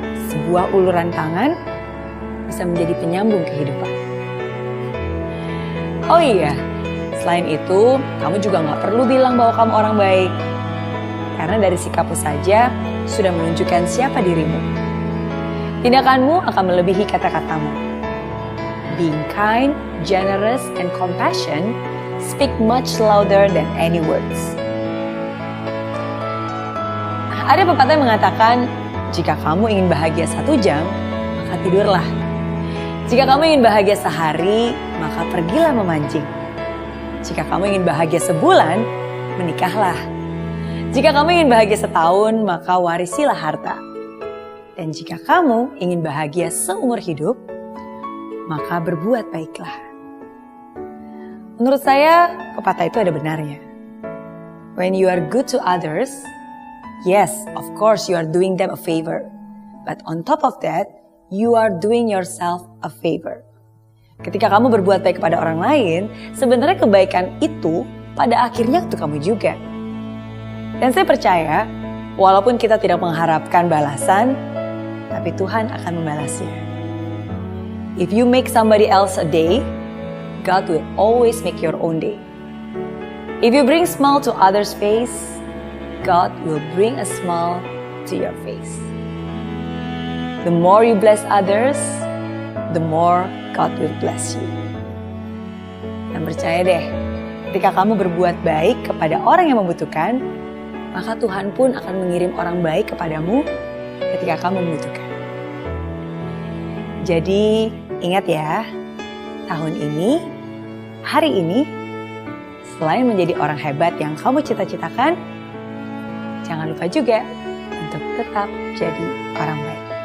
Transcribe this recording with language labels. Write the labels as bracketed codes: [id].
[id] Sebuah uluran tangan bisa menjadi penyambung kehidupan. Oh iya, selain itu, kamu juga gak perlu bilang bahwa kamu orang baik. Karena dari sikapmu saja sudah menunjukkan siapa dirimu. Tindakanmu akan melebihi kata-katamu. [en] Being kind, generous, and compassion speak much louder than any words. [id] Ada pepatah yang mengatakan, jika kamu ingin bahagia 1 jam, maka tidurlah. Jika kamu ingin bahagia sehari, maka pergilah memancing. Jika kamu ingin bahagia sebulan, menikahlah. Jika kamu ingin bahagia setahun, maka warisilah harta. Dan jika kamu ingin bahagia seumur hidup, maka berbuat baiklah. Menurut saya, pepatah itu ada benarnya. [en] When you are good to others, yes, of course you are doing them a favor. But on top of that, you are doing yourself a favor. [id] Ketika kamu berbuat baik kepada orang lain, sebenarnya kebaikan itu pada akhirnya untuk kamu juga. Dan saya percaya, walaupun kita tidak mengharapkan balasan, tapi Tuhan akan membalasnya. [en] If you make somebody else a day, God will always make your own day. If you bring smile to others' face, God will bring a smile to your face. The more you bless others, the more God will bless you. [id] Dan percaya deh, ketika kamu berbuat baik kepada orang yang membutuhkan, maka Tuhan pun akan mengirim orang baik kepadamu ketika kamu membutuhkan. Jadi ingat ya, tahun ini, hari ini, selain menjadi orang hebat yang kamu cita-citakan, jangan lupa juga untuk tetap jadi orang baik.